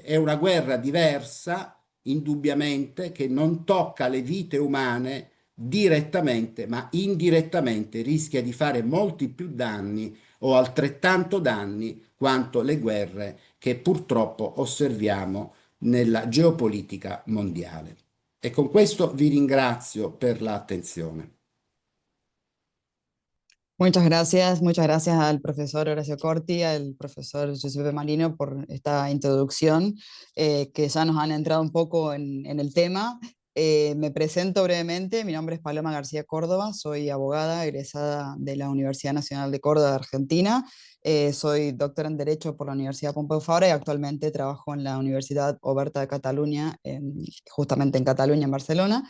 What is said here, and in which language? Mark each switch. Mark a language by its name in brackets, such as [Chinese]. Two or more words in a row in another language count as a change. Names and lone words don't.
[Italian] È una guerra diversa, indubbiamente, che non tocca le vite umane direttamente, ma indirettamente rischia di fare molti più danni o altrettanto danni quanto le guerre che purtroppo osserviamo nella geopolitica mondiale. E con questo vi ringrazio per l'attenzione. [Spanish] Muchas gracias al profesor Horacio Corti, al profesor Giuseppe Marino por esta introducción, que ya nos han entrado un poco en el tema. Me presento brevemente, mi nombre es Paloma García Córdoba, soy abogada egresada de la Universidad Nacional de Córdoba de Argentina, soy doctora en Derecho por la Universidad Pompeu Fabra y actualmente trabajo en la Universidad Oberta de Cataluña, justamente en Cataluña, en Barcelona.